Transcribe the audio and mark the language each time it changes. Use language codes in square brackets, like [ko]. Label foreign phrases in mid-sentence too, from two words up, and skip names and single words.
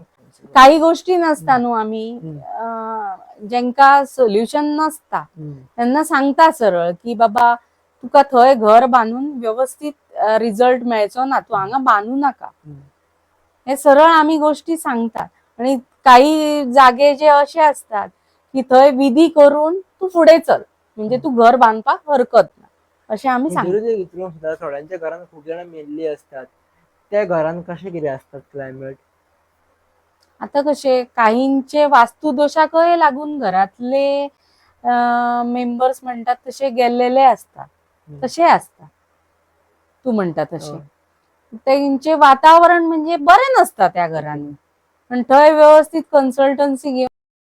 [kok] काही गोष्टी नसता न्हू, आमी जेंका सोल्युशन नसता त्यांना सांगता सरळ की बाबा तुका थंय घर बांधून व्यवस्थित रिझल्ट मेळचो ना, तू हांगा बांधू नाका, हे सरळ आमी गोष्टी सांगतात. आणि काही जागे जे असे असतात की थंय विधी करून तू फुडें चल म्हणजे तू घर बांधपाक हरकत ना. अशें आमी सांगता. जरुरी विचारूंक सुद्दां थोड्यांच्या घरान खूप जाणां मेल्ली असतात, त्या घरान कशें कितें असतात क्लायमेट? आता कसे काहींचे वास्तुदोषाकय लागून घरातले मेंबर्स म्हणतात तसे गेल्लेले असतात, तसे असतात तू म्हणता तसे. त्यांचे वातावरण म्हणजे बरे नसता त्या घरांनी, पण थंय व्यवस्थित कन्सल्टन्सी घेऊन